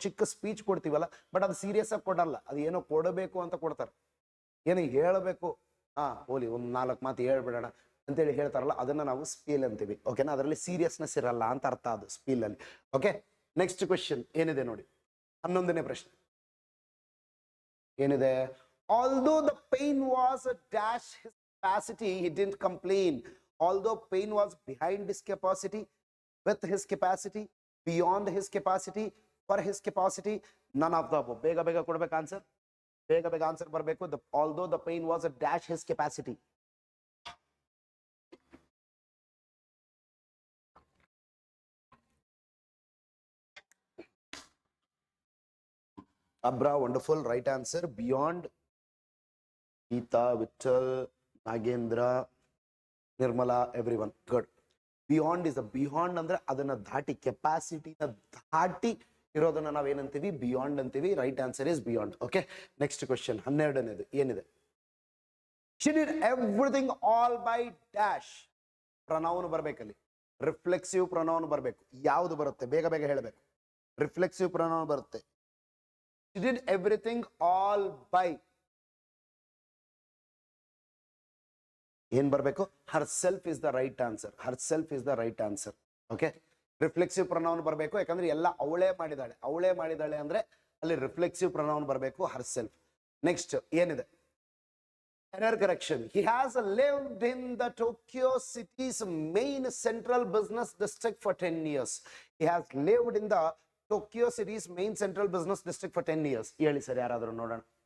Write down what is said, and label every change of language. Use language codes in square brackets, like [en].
[kn] ಚಿಕ್ಕ speech ಕೊಡ್ತೀವಲ್ಲ, but ಅದು serious ಆಗಿ ಕೊಡಲ್ಲ. ಅದು ಏನೋ ಕೊಡಬೇಕು ಅಂತ ಕೊಡ್ತಾರೆ, ಏನೋ ಹೇಳಬೇಕು. ಹೋಲಿ ಒಂದು 4 ಮಾತು ಹೇಳ್ಬಿಡೋಣ ಅಂತೇಳಿ ಹೇಳ್ತಾರಲ್ಲ, ಅದನ್ನ ನಾವು ಸ್ಪೀಲ್ ಅಂತೀವಿ. ಓಕೆನಾ? ಅದರಲ್ಲಿ ಸೀರಿಯಸ್ನೆಸ್ ಇರಲ್ಲ ಅಂತ ಅರ್ಥ ಅದು ಸ್ಪೀಲ್ ಅಲ್ಲಿ. ಓಕೆ, ನೆಕ್ಸ್ಟ್ ಕ್ವೆಶ್ಚನ್ ಏನಿದೆ ನೋಡಿ, 11ನೇ ಪ್ರಶ್ನೆ ಏನಿದೆ? [en] Although the pain was a dash his capacity, he didn't complain. Although pain was behind his capacity, with his capacity, beyond his capacity, for his capacity, none of the above. [kn] ಬೇಗ ಬೇಗ ಕೊಡ್ಬೇಕು answer, ಬೇಗ ಬೇಗ answer ಬರಬೇಕು. [en] Although the pain was a dash his capacity. Abra, wonderful, right answer. Beyond. Geeta, Vittal, Nagendra, Nirmala, everyone. Good. Beyond is a beyond [kn] ಅಂದ್ರೆ ಅದನ್ನ ದಾಟಿ, ಕೆಪಾಸಿಟಿನ ದಾಟಿ ಇರೋದನ್ನ ನಾವೇನಂತೀವಿ? ಬಿಯಾಂಡ್ ಅಂತೀವಿ. [en] Right answer is beyond. [kn] Okay, next question 12ನೇದು ಏನಿದೆ? [en] She did everything all by dash. [kn] Pronoun ಬರ್ಬೇಕಲ್ಲಿ, reflexive pronoun ಬರಬೇಕು. ಯಾವುದು ಬರುತ್ತೆ? ಬೇಗ ಬೇಗ ಹೇಳಬೇಕು. ರಿಫ್ಲೆಕ್ಸಿವ್ ಪ್ರನೌನ್ ಬರುತ್ತೆ. [en] She did everything all by. [kn] ಏನ್ ಬರಬೇಕು? [en] Herself is the right answer. Herself is the right answer. [kn] Okay, reflexive pronoun ಬರಬೇಕು. ಯಾಕಂದ್ರೆ ಎಲ್ಲ ಅವಳೇ ಮಾಡಿದಾಳೆ, ಅವಳೇ ಮಾಡಿದಾಳೆ ಅಂದ್ರೆ ಅಲ್ಲಿ ರಿಫ್ಲೆಕ್ಸಿವ್ ಪ್ರನೌನ್ ಬರಬೇಕು, ಹರ್ ಸೆಲ್ಫ್. ನೆಕ್ಸ್ಟ್ ಏನಿದೆ? [en] Error correction. He has lived in the Tokyo city's main central business district for 10 years. He has lived in the Tokyo city's main central business district for 10 years. [kn] ಹೇಳಿ sir, ಯಾರಾದರೂ ನೋಡೋಣ.